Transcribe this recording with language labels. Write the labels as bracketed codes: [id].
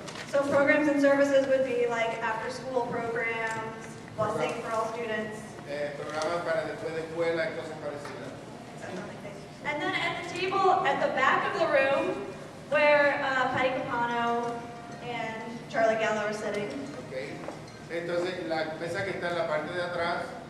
[en] So programs and services would be like after-school programs, busing for all students. [es] Programas para después de escuela y cosas parecidas. [en] And then at the table at the back of the room, where Patty Capano and Charlie Gallo are sitting. Okay. [es] Entonces, la mesa que está en la parte de atrás.